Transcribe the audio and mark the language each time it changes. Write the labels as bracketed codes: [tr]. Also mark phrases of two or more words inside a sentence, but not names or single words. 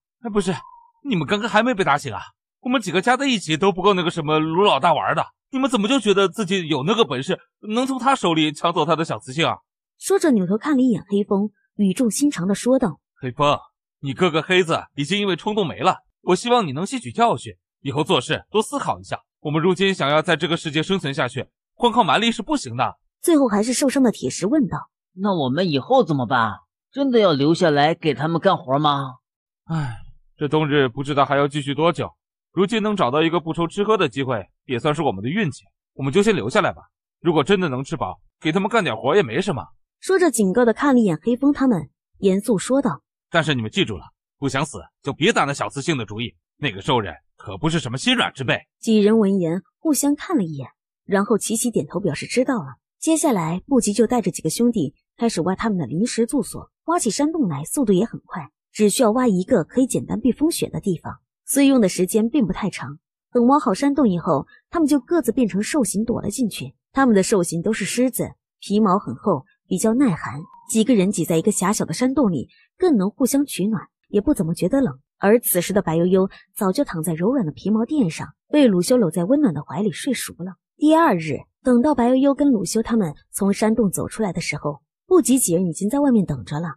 [zh] 不是，你們剛剛還沒被打醒啊？我們幾個加在一起都不夠那個什麼盧老大玩的，你們怎麼就覺得自己有那個本事，能從他手裡搶走他的小雌性啊？說着扭頭看了一眼黑風， 語重心長地說道： 黑风，你哥哥黑子已經因為衝動沒了，我希望你能吸取教訓，以後做事多思考一下。我們如今想要在這個世界生存下去，光靠蠻力是不行的。最後還是受傷的鐵石問道： 那我們以後怎麼辦？真的要留下來給他們幹活嗎？唉，這冬日不知道還要繼續多久，如今能找到一個不愁吃喝的機會，也算是我們的運氣，我們就先留下來吧。如果真的能吃飽，給他們幹點活也沒什麼。說着警告地看了一眼黑风他們，嚴肅說道： 但是你們記住了，不想死就別打那小雌性的主意，那個獸人可不是什麼心軟之輩。幾人聞言互相看了一眼，然後齊齊點頭表示知道了。接下來不急就帶着幾個兄弟開始挖他们的臨時住所，挖起山洞來速度也很快，只需要挖一个可以簡單避風雪的地方，所以用的時間並不太長。等挖好山洞以後，他們就各自變成獸形躲了進去。他們的獸形都是獅子，皮毛很厚，比較耐寒。幾個人擠在一個狹小的山洞裡，更能互相取暖，也不怎麼覺得冷。而此時的白悠悠早就躺在柔軟的皮毛墊上，被魯修摟在溫暖的懷裡睡熟了。第二日，等到白悠悠跟魯修他們從山洞走出來的時候，不急幾人已經在外面等着了。